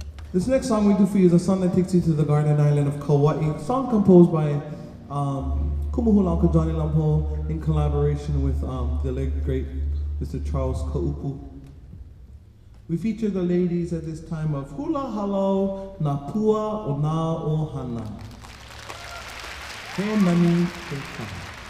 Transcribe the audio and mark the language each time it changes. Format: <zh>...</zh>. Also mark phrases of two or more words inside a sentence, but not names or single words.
<en>This next song we do for you is a song that takes you to the garden island of Kauai. Song composed by Kumuhula Uncle Johnny Lampo in collaboration with the late great Mr. Charles Kaupu. We feature the ladies at this time of Hula Halo Na Pua o Na Ohana.</en> <haw>He nani te kaha.</haw>